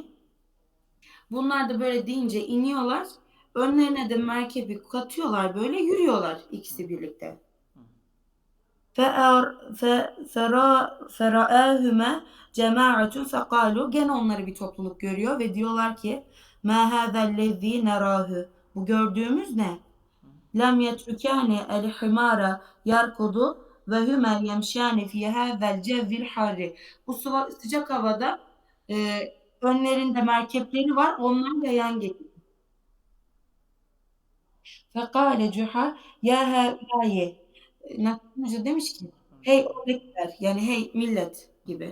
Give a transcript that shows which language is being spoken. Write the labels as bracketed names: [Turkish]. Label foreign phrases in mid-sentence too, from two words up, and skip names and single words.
[Turkish] Bunlar da böyle deyince iniyorlar. Önlerine de merkebi katıyorlar, böyle yürüyorlar ikisi birlikte. [Arabic] فَرَآهُمَا جماعة فقالوا. [Turkish] Gene onları bir topluluk görüyor ve diyorlar ki [Arabic] مَا هَذَا الَّذ۪ي نَرَاهُ. [Turkish] Bu gördüğümüz ne? [Arabic] لَمْ يَتْرُكَانِ الْحِمَارَ يَرْكُضُ وَهُمَا يَمْشِيَانِ فِي هَذَا الْجَوِّ الْحَارِ. [Turkish] Bu sıcak havada e, önlerinde merkepleri var. Onlar da yan geliyor. [Arabic] فقال جحا يا هؤلاء. [Turkish] Nasıl demiş ki hey oradakiler, yani hey millet gibi.